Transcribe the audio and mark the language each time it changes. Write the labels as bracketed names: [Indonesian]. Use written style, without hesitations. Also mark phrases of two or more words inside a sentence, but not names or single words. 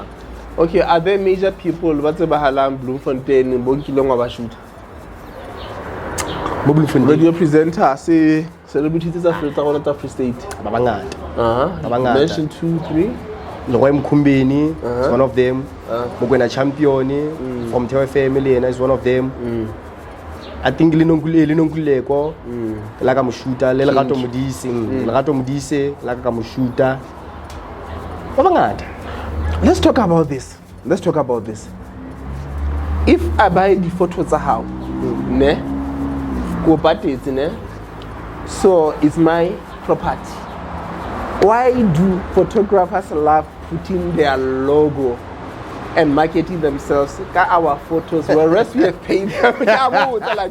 [English] Okay, are there major people [Southern Sotho] ba tsebahalang Bloemfontein bo nkileng wa ba [English] shoot? Radio presenter say celebrities tsa Free State [Southern Sotho] ba bangata. [English] Mention 2, 3. Logoy Mkhumbeni is one of them. Mokwena Champion from Teboho family and is one of them. I think Linonguleko like a mushuta le Lerato Modise like a mushuta. [Southern Sotho] Ba bangata. [English] Let's talk about this. If I buy the photos tsa how ne so it's my property. Why do photographers love putting their logo and marketing themselves got our photos whereas we have paid them?